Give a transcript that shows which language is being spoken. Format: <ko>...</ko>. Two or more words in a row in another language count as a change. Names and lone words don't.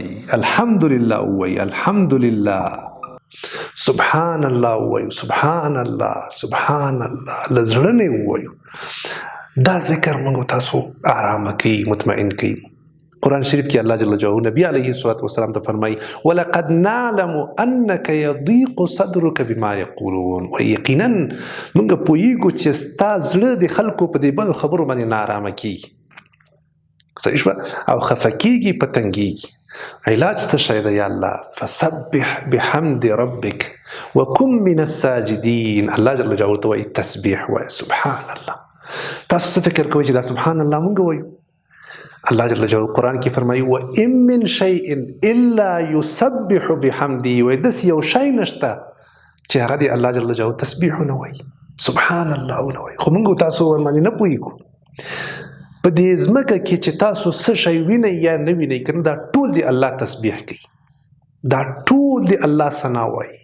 <ps>الحمدلله ووایي، الحمدلله،</ps> <ar>سبحان الله</ar> <ps>ووایو،</ps> <ar>سبحان الله، سبحان الله،</ar> <ps>له زړه نه ووایو. دا ذکر موږ تاسو ارامه کوي، مطمئن کوي. قرآن شریف کې الله</ps> <ar>جل جلاله</ar> <ps>نبی</ps> <ar>علیه الصلاة والسلام</ar> <ps>ته فرمایي</ps> <ar>ولقد نعلم انک یضیق صدرک بما یقولون،</ar> <ps>و یقینا موږ پوهیږو چې ستا زړه د خلکو په دې بدو خبرو باندې نارامه کیږي، صحیح شوه، او خفه کیږي، په تنګیږي. علاج څه شی دی؟</ps> <ar>یا الله فسبح بحمد ربک وکن من الساجدین.</ar> <ps>الله</ps> <ar>جل جلاله</ar> <ps>ته وایي تسبیح وایه،</ps> <ar>سبحان الله.</ar> <ps>تاسو څه فکر کوئ چې دا</ps> <ar>سبحان الله</ar> <ps>موږ وایو؟ الله</ps> <ar>جل جلاله</ar> <ps>قرآن کې فرمایي</ps> <ar>وَإِن مِّن شَيْءٍ إِلَّا يُسَبِّحُ بِحَمْدِهِ،</ar> <ps>وایي داسې یو شی نشته چې هغه د الله</ps> <ar>جل جلاله</ar> <ps>تسبیح ونه وایي،</ps> <ar>سبحان الله</ar> <ps>ونه وایي. خو موږ تاسو ورباندې نه پوهېږو. په دې ځمکه کې چې تاسو څه شی وینئ یا نه وینئ که نه، دا ټول د الله تسبیح کوي، دا ټول د الله ثنا وایي.</ps>